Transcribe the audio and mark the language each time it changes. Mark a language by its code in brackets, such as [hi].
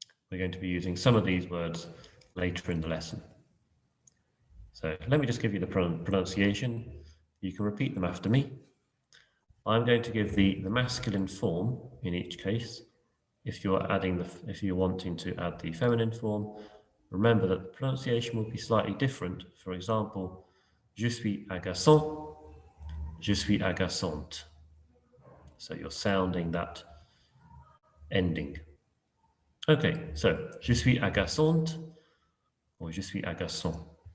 [en] We're going to be using some of these words later in the lesson. So let me just give you the pronunciation. You can repeat them after me. I'm going to give the masculine form in each case. If you're wanting to add the feminine form, remember that the pronunciation will be slightly different. For example, [fr] je suis agaçant, je suis agaçante. [en] So you're sounding that ending. Okay, so [fr] je suis agaçante or je suis agaçant.